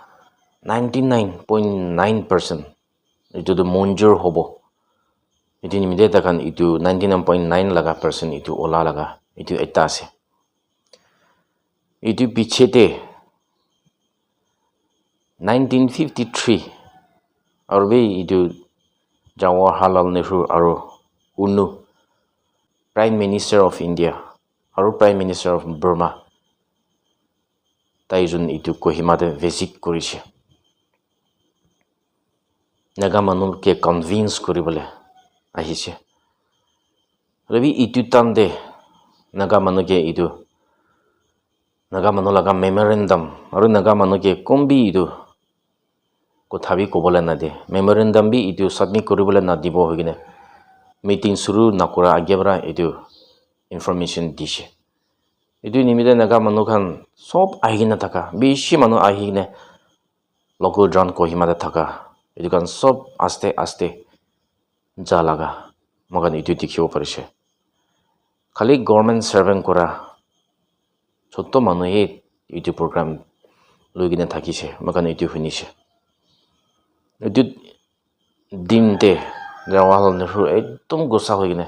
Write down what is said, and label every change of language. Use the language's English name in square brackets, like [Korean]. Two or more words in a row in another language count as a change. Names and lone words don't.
[Naga Pidgin] 99.9% itu to monjor hobo itu nimide takan itu 99.9 laga percent itu ola laga itu ekta ase itu pichete 1953 aru itu Jawaharlal Nehru aru Unu [English] Prime Minister of India [Naga Pidgin] aru [English] Prime Minister of Burma [Naga Pidgin] taijun itu Kohima de visit korise naga manu ke convince koribole ahise rebi itu tamde naga manu ke itu naga manu laga memorandum aru naga manu ke kombi itu kothabi kobole na de memorandum bi itu submit koribole na dibo hogine meeting suru nakura agebra itu information dishe itu nimide naga manu khan sob ahigina thaka bishi manu ahigine local dran Kohima da thaka itu kan sob aste aste ja laga magan itu dikhibo parise khali [English] government servant [Naga Pidgin] kora chotto manu he itu program loigine thakise magan itu hunise itu dinte Jawaharlal Nehru ekdom gosa hoigine